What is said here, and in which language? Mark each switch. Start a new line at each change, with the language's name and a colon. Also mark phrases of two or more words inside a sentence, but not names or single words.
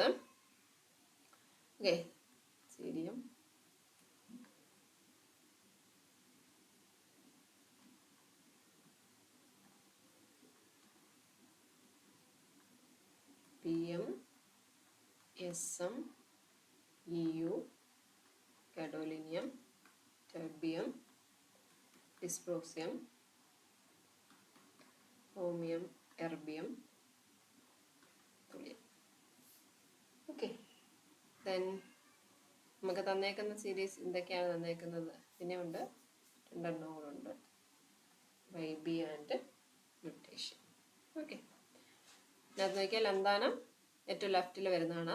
English: okay, cerium PM SM EU gadolinium terbium dysprosium chromium erbium thulium. okay, then
Malayalam: നമുക്ക് തന്നേക്കുന്ന സീരീസ് എന്തൊക്കെയാണ് തന്നേക്കുന്നത്?
English: പിന്നെ ഉണ്ട് 2 എണ്ണം കൂടെ ഉണ്ട്, YB and lutetium.
Malayalam: ഓക്കെ, അത് നോക്കിയാൽ ലന്താനം ഏറ്റവും ലെഫ്റ്റിൽ വരുന്നതാണ്.